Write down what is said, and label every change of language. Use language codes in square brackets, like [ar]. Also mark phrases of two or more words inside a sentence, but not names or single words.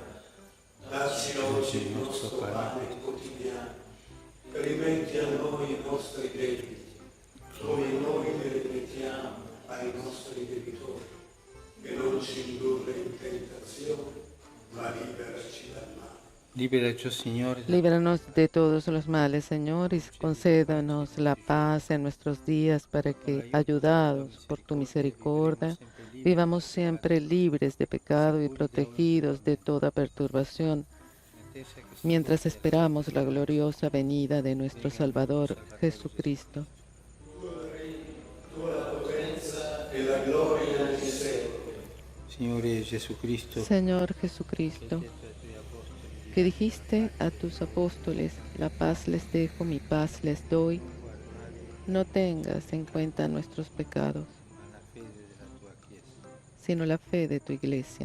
[it] Dacci oggi il nostro pane quotidiano, rimetti a noi i nostri debiti, come noi li rimettiamo ai nostri debitori, e non ci indurre in tentazione, ma liberaci dal male. Liberaci, Signore. [es] Líbranos de todos los males, Señor, y concédanos la paz en nuestros días para que, ayudados por tu misericordia, vivamos siempre libres de pecado y protegidos de toda perturbación, mientras esperamos la gloriosa venida de nuestro Salvador Jesucristo. [it] La gloria nel secolo. Signore Jesucristo, [es] Señor Jesucristo, que dijiste a tus apóstoles, la paz les dejo, mi paz les doy, no tengas en cuenta nuestros pecados, sino la fe de tu iglesia.